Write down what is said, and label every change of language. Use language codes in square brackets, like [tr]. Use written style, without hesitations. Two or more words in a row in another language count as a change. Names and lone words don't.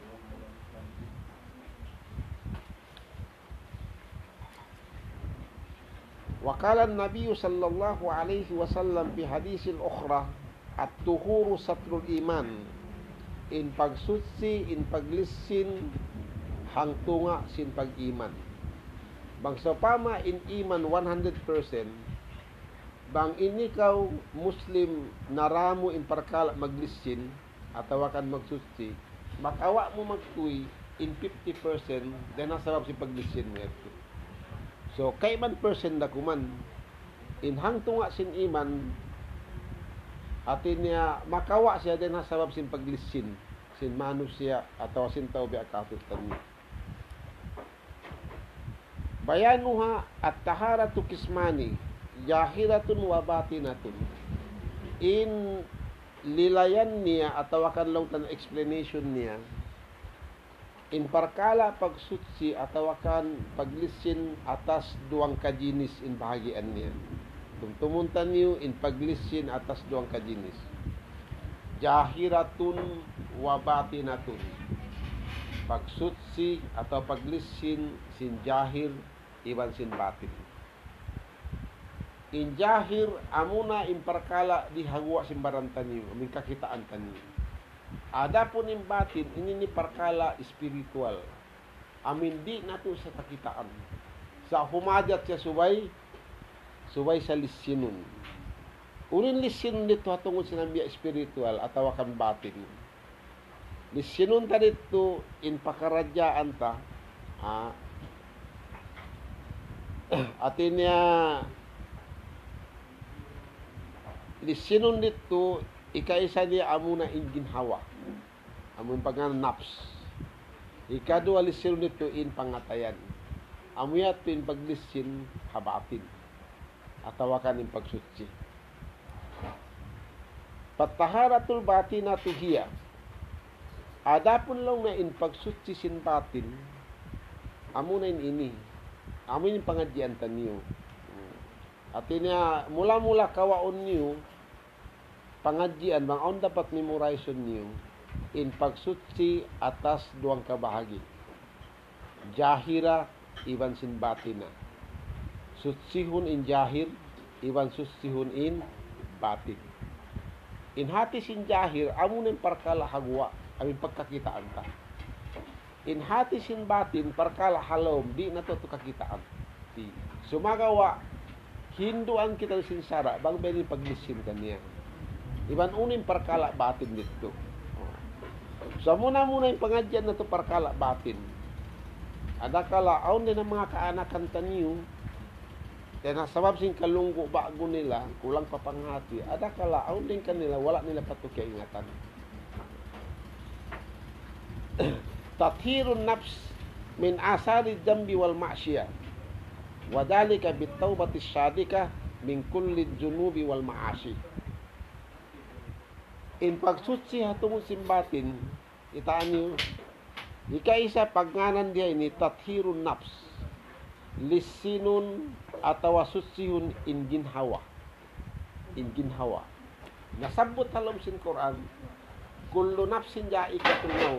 [ar] وقال النبي صلى الله عليه وسلم في الحديث الأخرى الطهور شطر الإيمان. [tsg] In pagsutsi, in paglisin hangtunga sin pag-iman. Bang sapama in iman 100%, bang inikaw Muslim naramo in parkala maglisin atau akan magsutsi, makawa mo magtuy in 50% then nasabab si paglisin mo ito. So, kaiman person na kuman, in hangtunga sin iman, atin niya makawa siya din hasabab sin paglisin, sin manu siya, atau sin tao biya katutan niya. [ar] بيانها الطهارة قسمان، ظاهرة وباطنة. [tsg] In lilayan niya, atau akan lang tan explanation niya, in parkala pagsutsi atau akan paglisin atas duang kajinis in bahagian niya. Tumumuntan niyo in paglisin atas duang kajinis. [ar] ظاهرة وباطنة. [tsg] Pagsutsi atau paglisin sin jahir iban sin batin. In jahir amuna in parkala dihagwa sin barantan niyo, amin kakitaan taniyo. Adapun yung batin, ini ni parkala spiritual. Amin di nato sa kakitaan. Sa humadat siya subay sa lisinun. Unin lisinun dito hatungod sinambiya spiritual atau akan batin. Lisinun ta dito in pakaradyaan ta. Atin niya lisinun dito ikaisa niya amuna in ginhawa. Amun pangan naps. Ikadua lisin nito in pangatayan. Amuya in paglisin habatin. Atawakan in pagsutsi. [ar] فالطهارة الباطنة هي. [tsg] Adapun lang na in pagsuci sin batin, amo na ini. Amo yung pangadyan taniyo. At niya, mula-mula kawaon niyo, pangadyan, bang dapat memorization niyo, in pagsuci atas duang kabahagi. Jahira, iban sin batina. Sutsihun in jahir, iban sutsihun in batin. In hati sin jahir, amo na yung parkala hagwa, amin pagkakitaan ta. In hati sin batin, parkala halom, di na to kakitaan. Di. Sumagawa, hinduan kita sin sara, bang benin paglisin kaniya. Iban unin parkala batin dito. So muna yung pangadyan na to parkala batin. Ada kala, aun din ang mga kaanakan taniyo, kaya nasabab sin kalunggo bago nila, kulang papanghati. Ada kala, aun din kanila, wala nila patuki ingatan. [ar] تطهير النفس من آثار الذنب والمعصية وذلك بالتوبة الصادقة من كل الذنوب والمعاصي. [tsg] In pagsuci hatungod simbatin, itaan niyo, ikaisa pagnganan diya ini [ar] تطهير النفس [tsg] lisinun atawa sutsihun in ginhawa. Nasabot halom sin Quran, [ar] كل نفس ذائقة الموت.